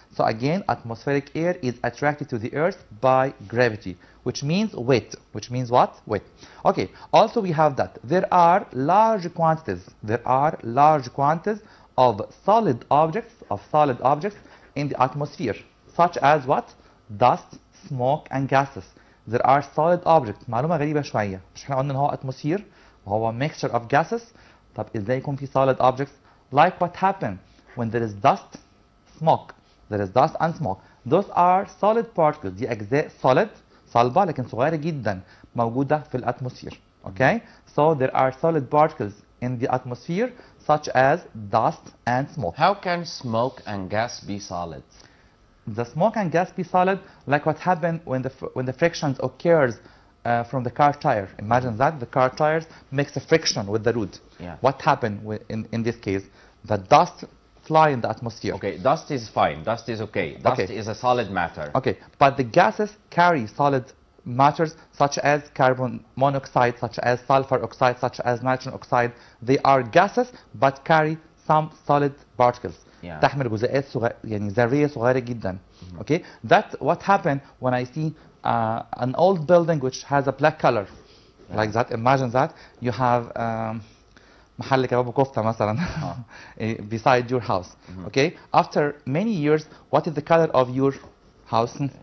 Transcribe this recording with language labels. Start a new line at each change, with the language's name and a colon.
English: So again, atmospheric air is attracted to the Earth by gravity, which means weight. Which means what? Weight. Okay. Also we have that there are large quantities of solid objects in the atmosphere, such as what? Dust, smoke, and gases. There are solid objects.
Arabic: معلومة غريبة شوية. مش احنا قلنا ان هو atmosphere وهو mixture of gases. طب ازاي يكون في solid objects?
English: Like what happened when there is dust, smoke. There is dust and smoke. Those are solid particles.
Arabic: دي أجزاء solid صلبة لكن صغيرة جدا موجودة في الاتموسفير.
English: Okay? So there are solid particles in the atmosphere such as dust and smoke. How can smoke and gas be solid? The smoke and gas be solid like what happened when the frictions occurs from the car tire. Imagine that the car tires makes a friction with the road. What happened in this case? The dust fly in the atmosphere. Okay, dust is fine. Dust is okay. Dust is a solid matter. Okay, but the gases carry solid matters such as carbon monoxide, such as sulfur oxide, such as nitrogen oxide. They are gases but carry some solid particles.
Arabic: تحمل جزيئات يعني ذرية صغيرة جدا.
English: Okay, that's what happened when I see an old building which has a black color, like that. Imagine that you have
Arabic: محل كباب وكفتة مثلا
English: beside your house. Okay, after many years, what is the color of your house?